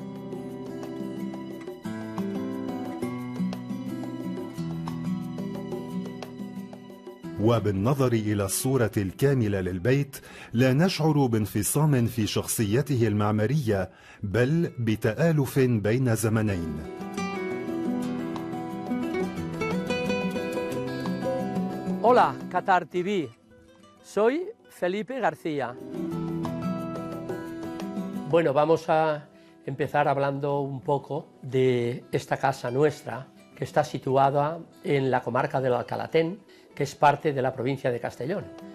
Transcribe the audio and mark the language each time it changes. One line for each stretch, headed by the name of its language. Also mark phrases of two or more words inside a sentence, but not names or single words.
Arabic: وبالنظر إلى الصورة الكاملة للبيت لا نشعر بانفصام في شخصيته المعمارية، بل بتآلف بين زمنين.
Spanish: Hola, Qatar TV. Soy Felipe García. Bueno, vamos a empezar hablando un poco de esta casa nuestra, que está situada en la comarca del Alcalatén, que es parte de la provincia de Castellón.